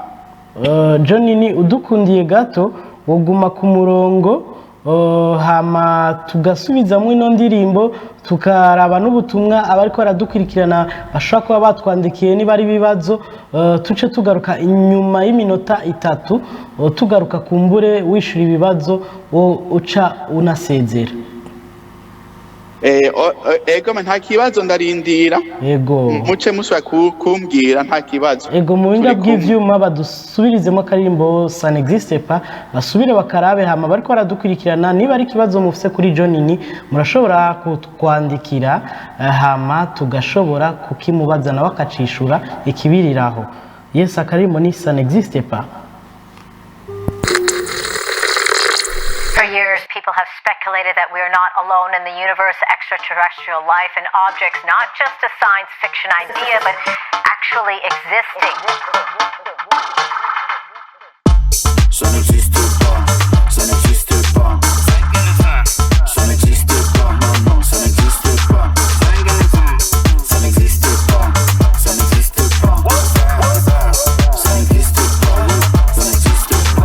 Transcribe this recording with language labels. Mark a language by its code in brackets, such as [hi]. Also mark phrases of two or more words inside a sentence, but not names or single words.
[rn] John Nini udukundiye gato woguma ku murongo, hama tugasubizamwe ino ndirimbo tukaraba n'ubutumwa abariko baradukurikirana bashobora kuba batwandikiye niba ari ibibazo, tuce tugaruka inyuma y'iminota 3 tugaruka kumbure wishura ibibazo uca unasezera. Ego nta kibazo ndarindira. Ego muce musubira kumbwira nta kibazo. Ego mu binga bw'ivyuma badusubirizemo akarimbo ça n'existe pas, basubire bakarabe hama bariko baradukurikirana niba ari kibazo mufise kuri John Nini murashobora kutwandikira, hama tugashobora kukimubaza nawe akacishura ikibiriraho. Yes, akarimbo ni ça n'existe pas. [en] People have speculated that we are not alone in the universe, extraterrestrial life and objects, not just a science fiction idea, but actually existing. [fr] Ça n'existe pas, ça n'existe pas. Ça n'existe pas, non, ça n'existe pas. Ça n'existe pas, ça n'existe pas. Ça n'existe pas, ça n'existe pas.